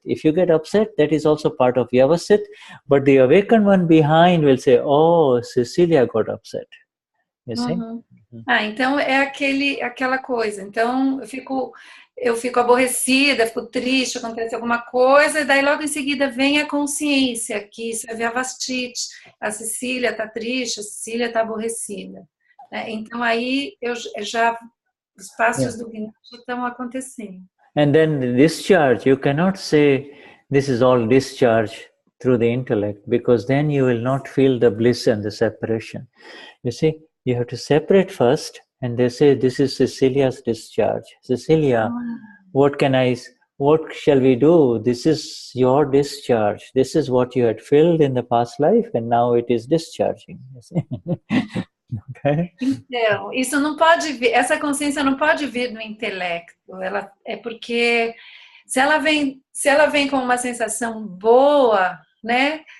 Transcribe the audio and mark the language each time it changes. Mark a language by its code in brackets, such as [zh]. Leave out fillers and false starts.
[en] If you get upset, that is also part of Vyavasthit. But the awakened one behind will say, "Oh, Cecilia got upset." You see. [pt] Então é aquela coisa. Então eu fico aborrecida, fico triste, acontece alguma coisa, e daí logo em seguida vem a consciência que isso é Vyavasthit, a Cecília está triste, a Cecília está aborrecida. Então aí os passos do Gnan já estão acontecendo. [en] And then the discharge, you cannot say this is all discharge through the intellect, because then you will not feel the bliss and the separation. You see. You have to separate first, and they say this is Cecilia's discharge. Cecilia, what shall we do? This is your discharge. This is what you had filled in the past life, and now it is discharging. Okay? [pt] Então, isso não pode vir, essa consciência não pode vir do intelecto. Ela é porque se ela vem com uma sensação boa, né?